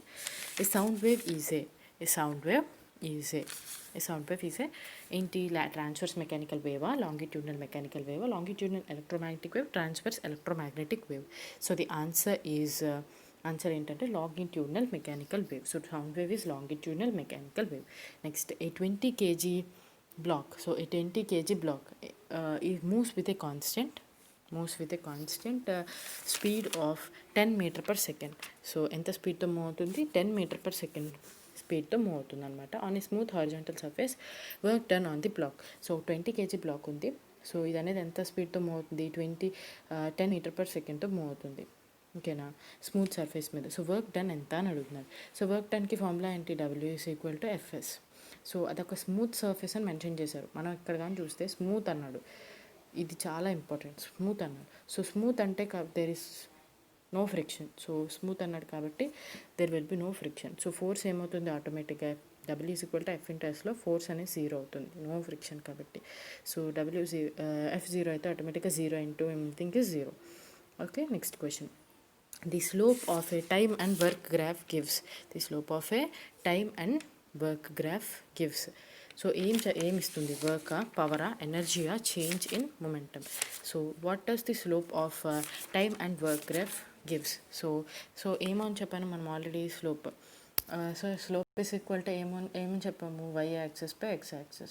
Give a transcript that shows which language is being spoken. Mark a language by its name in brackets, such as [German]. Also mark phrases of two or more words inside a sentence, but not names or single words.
[English] A sound wave is ఏంటి, transverse mechanical waveా, longitudinal mechanical waveా, longitudinal electromagnetic wave, transverse electromagnetic wave. So the answer ఏంటంటే longitudinal mechanical wave. So sound wave is longitudinal mechanical wave. Next, a 20 kg block. So a 20 kg block it moves with a constant speed of 10 meter per second. [Telugu] సో ఎంత [English] speedతో move [Telugu] అవుతుంది, [English] 10 meter per second speedతో move [Telugu] అవుతుంది అనమాట. [English] On a smooth horizontal surface, work done on the block. So 20 kg block [Telugu] ఉంది. సో ఇది అనేది ఎంత [English] speedతో move [Telugu] అవుతుంది, [English] 10 meter per secondతో move [Telugu] అవుతుంది. ఓకేనా, [English] smooth surface [Telugu] మీద. [English] So work done [Telugu] ఎంత అని అడుగుతున్నారు. [English] So work doneకి formula ఏంటి, W is equal to FS. [Telugu] సో అదొక [English] smooth surface [Telugu] అని మెన్షన్ చేశారు. మనం ఇక్కడ కానీ చూస్తే స్మూత్ అన్నాడు, ఇది చాలా ఇంపార్టెంట్, స్మూత్ అన్నాడు. [English] So smooth అంటే there is no friction. So smooth [Telugu] అన్నాడు కాబట్టి [English] there will be no friction. So force ఏమవుతుంది automaticగా, W is equal to F/Sలో force [Telugu] అనేది 0 అవుతుంది, [English] no friction కాబట్టి. So F0 అయితే automaticగా 0 into everything is 0. Okay. Next question. The slope of a time and work graph gives. [Telugu] సో ఏం ఇస్తుంది, వర్కా, పవరా, ఎనర్జీయా, [English] change in momentum. So what does the slope of time and work graph gives. So [Telugu] ఏమని చెప్పాను మనం [English] already, slope is equal to [Telugu] ఏమని చెప్పాము, [English] y axis by x axis.